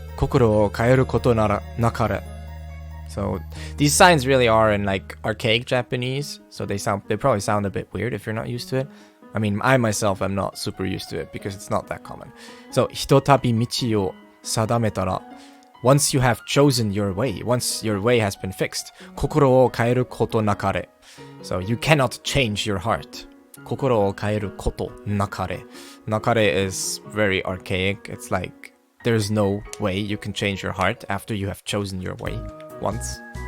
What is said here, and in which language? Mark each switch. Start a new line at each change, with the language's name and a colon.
Japanese: 心を変えることならなかれ.
English: So these signs really are in like archaic Japanese, so they probably sound a bit weird if you're not used to it. I mean, I myself am not super used to it because it's not that common. So
Japanese: ひとたび道を定めたら
English: once you have chosen your way, once your way has been fixed,
Japanese: 心を変えることなかれ.
English: So you cannot change your heart.
Japanese: 心を変えることなかれ.
English: Nakare is very archaic. It's like there's no way you can change your heart after you have chosen your way once.